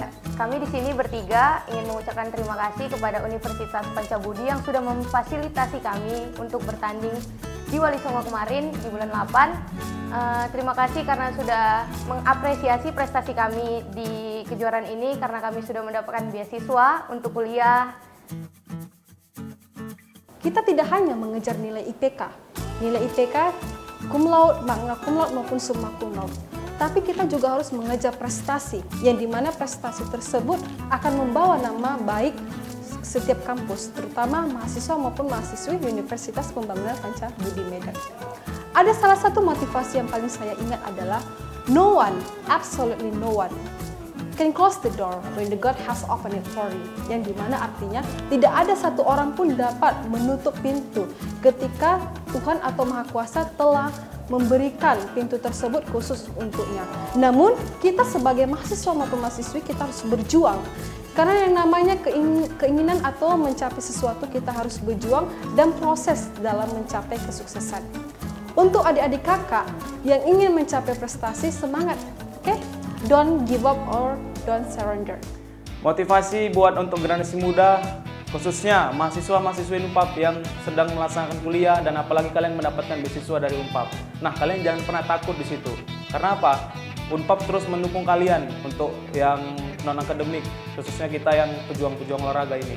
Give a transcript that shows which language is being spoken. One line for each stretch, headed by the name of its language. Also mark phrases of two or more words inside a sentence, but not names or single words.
Indonesian: Kami di sini bertiga ingin mengucapkan terima kasih kepada Universitas Pancabudi yang sudah memfasilitasi kami untuk bertanding di Wali Songo kemarin di bulan 8. Terima kasih karena sudah mengapresiasi prestasi kami di kejuaraan ini karena kami sudah mendapatkan beasiswa untuk kuliah. Kita tidak hanya mengejar nilai IPK. Nilai IPK
Latin: cum laude, magna cum laude maupun summa cum laude.
Indonesian: Tapi kita juga harus mengejar prestasi, yang dimana prestasi tersebut akan membawa nama baik setiap kampus, terutama mahasiswa maupun mahasiswi Universitas Pembangunan Pancabudi Medan. Ada salah satu motivasi yang paling saya ingat adalah
English: no one, absolutely no one, can close the door when the God has opened it for you.
Indonesian: Yang dimana artinya tidak ada satu orang pun dapat menutup pintu ketika Tuhan atau Maha Kuasa telah memberikan pintu tersebut khusus untuknya. Namun kita sebagai mahasiswa maupun mahasiswi kita harus berjuang. Karena yang namanya keinginan atau mencapai sesuatu kita harus berjuang dan proses dalam mencapai kesuksesan. Untuk adik-adik kakak yang ingin mencapai prestasi, semangat, oke?
English: Don't give up or don't surrender.
Indonesian: Motivasi buat untuk generasi muda, khususnya mahasiswa-mahasiswi Unpad yang sedang melaksanakan kuliah dan apalagi kalian mendapatkan beasiswa dari Unpad. Nah, kalian jangan pernah takut di situ. Karena apa? Unpad terus mendukung kalian untuk yang non-akademik, khususnya kita yang pejuang-pejuang olahraga ini.